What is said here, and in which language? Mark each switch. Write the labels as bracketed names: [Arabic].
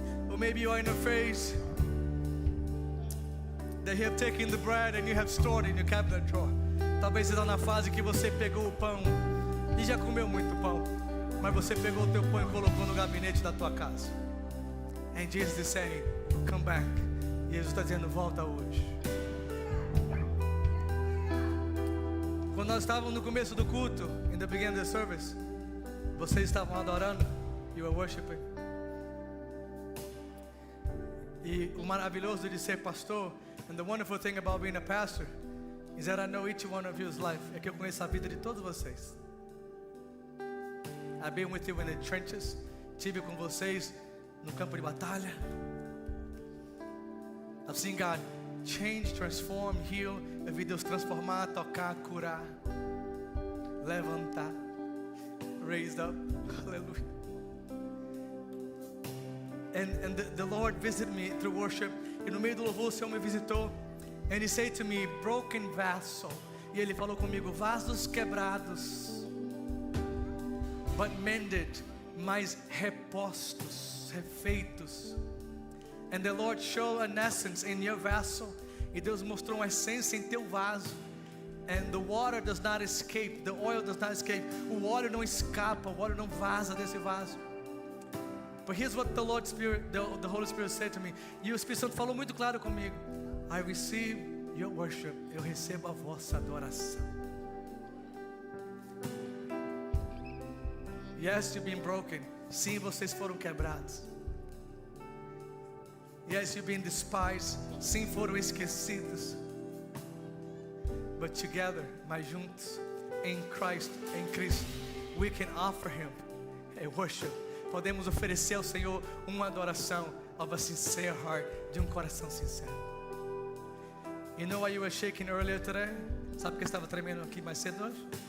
[English] Or maybe you are in a phase that you have taken the bread and you have stored in your cabinet drawer. [Portuguese] Talvez você está na fase que você pegou o pão e já comeu muito pão, mas você pegou o teu pão e colocou no gabinete da tua casa. [English] And Jesus is saying, come back. [Portuguese] Jesus está dizendo, volta hoje. Quando nós estávamos no começo do culto, [English] in the beginning of the service, [Portuguese] vocês estavam adorando, [English] you were worshiping. [Portuguese] E o maravilhoso de ser pastor, [English] and the wonderful thing about being a pastor, is that I know each one of you's life. [Portuguese] É que eu conheço a vida de todos vocês. [English] I've been with you in the trenches. [Portuguese] Tive com vocês no campo de batalha. [English] I've seen God change, transform, heal. [Portuguese] Eu vi Deus transformar, tocar, curar, levantar. [English] Raised up, hallelujah. And the Lord visited me through worship. [Portuguese] E no meio do louvor o Senhor me visitou. [English] And He said to me, broken vessel. [Portuguese] E Ele falou comigo, vasos quebrados, [English] but mended, [Portuguese] mas repostos, refeitos. [English] And the Lord showed an essence in your vessel. [Portuguese] E Deus mostrou uma essência em teu vaso. [English] And the water does not escape, the oil does not escape. [Portuguese] O óleo não escapa, o óleo não vaza desse vaso. [English] But here's what the Lord Spirit, the Holy Spirit said to me. [Portuguese] E o Espírito Santo falou muito claro comigo. [English] I receive your worship. [Portuguese] Eu recebo a vossa adoração. [English] Yes, you've been broken. [Portuguese] Sim, vocês foram quebrados. [English] Yes, you've been despised. [Portuguese] Sim, foram esquecidos. [English] But together, [Portuguese] mas juntos, em Cristo, [English] we can offer Him a worship. [Portuguese] Podemos oferecer ao Senhor uma adoração [English] of a sincere heart, [Portuguese] de coração sincero. [English] You know why you were shaking earlier today? [Portuguese] Sabe que estava tremendo aqui mais cedo hoje?